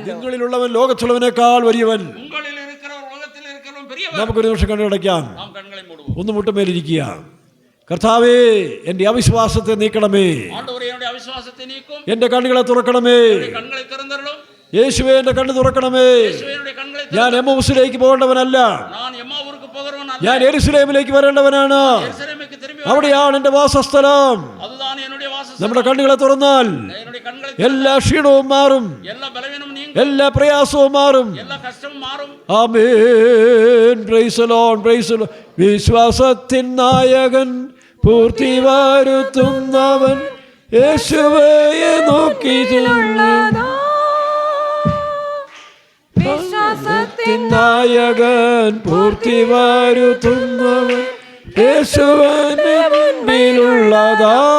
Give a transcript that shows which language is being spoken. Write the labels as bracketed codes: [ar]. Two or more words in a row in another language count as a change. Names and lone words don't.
[ml] നിങ്ങളിലുള്ളവൻ ലോകത്തുള്ളവനേക്കാൾ വലിയവൻ. നമുക്കൊരു നിമിഷം കണ്ണടയ്ക്കാം, ഒന്ന് മുട്ടുമേലിരിക്കുക. കർത്താവേ, എന്റെ അവിശ്വാസത്തെ നീക്കണമേ. എന്റെ കണ്ണുകളെ തുറക്കണമേ. യേശുവേ, എന്റെ കണ്ണ് തുറക്കണമേ. ഞാൻ എമ്മൂസിലേക്ക് പോകേണ്ടവനല്ല, [ta] நான் எம்மாவூருக்கு போகிறவன் அல்ல, [ml] ഞാൻ യെരൂശലേമിലേക്ക് വരേണ്ടവനാണ്. [ta] எருசலேமுக்கு திரும்பி [ml] അവിടെയാണ് എൻ്റെ വാസസ്ഥലം. [ta] அதுதான் என்னுடைய வாசஸ்தலம். [ml] നമ്മുടെ കണ്ണുകളെ തുറന്നാൽ [ta] என்னுடைய കണ്ണുകളെ [ml] എല്ലാ ക്ഷീണവും മാറും, [ta] எல்லா பலவீனமும் நீங்கும், [ml] എല്ലാ പ്രയാസവും മാറും. எல்லா കഷ്ടവും മാറും. ആമേൻ. [en] praise the Lord, praise the Lord. [ml] വിശ്വാസത്തിൻ നായകൻ പൂർത്തി വരുത്തുന്നവൻ യേശുവേ നോക്കി വിശ്വാസത്തിൻ നായകൻ പൂർത്തി വരുത്തുന്നവൻ യേശുവിന്റെ മുൻപിലുള്ളതാ.